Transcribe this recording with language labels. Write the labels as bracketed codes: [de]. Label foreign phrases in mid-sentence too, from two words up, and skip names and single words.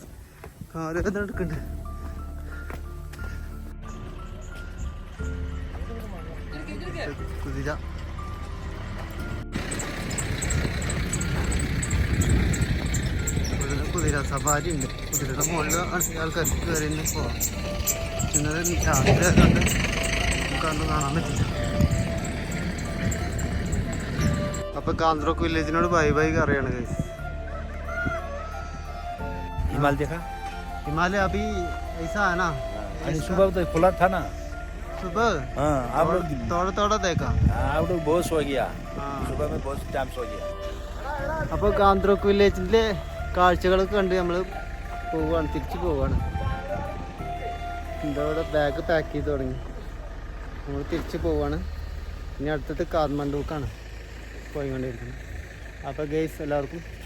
[ml] കാല് വേദന എടുക്കുന്നുണ്ട്. കുതിര കുതിര സവാരി ഉണ്ട്. കുതിരയുടെ മുകളിൽ ആൾക്കാർക്ക് കയറി പോവാം. ഇന്നലെ രാത്രി ആയതുകൊണ്ട് നമുക്കന്ന് കാണാൻ പറ്റില്ല. അപ്പൊ കാന്ത്രോക്ക് വില്ലേജിനോട് [en] bye bye [ml] അറിയാണ്. [hi] हिमाल देखा? हिमालय अभी ऐसा है ना, अरे सुबह तो खुला था ना. सुबह हाँ, आप लोग थोड़ा थोड़ा देखा. आप लोग बहुत सो गया. हाँ. सुबह में बहुत टाइम सो गया. [ml] അപ്പോൾ കാന്ത്രോക്ക് വില്ലേജിൻ്റെ കാഴ്ചകളൊക്കെ കണ്ട് നമ്മൾ പോവുകയാണ്, തിരിച്ച് പോവുകയാണ്. എന്താ ഇവിടെ ബാഗ് പാക്ക് ചെയ്ത് തുടങ്ങി. നമ്മൾ തിരിച്ച് പോവുകയാണ്. ഇനി അടുത്തത് കാഠ്മണ്ഡുക്കാണ് പോയിക്കൊണ്ടിരിക്കുന്നത്. അപ്പോൾ ഗൈസ് എല്ലാവർക്കും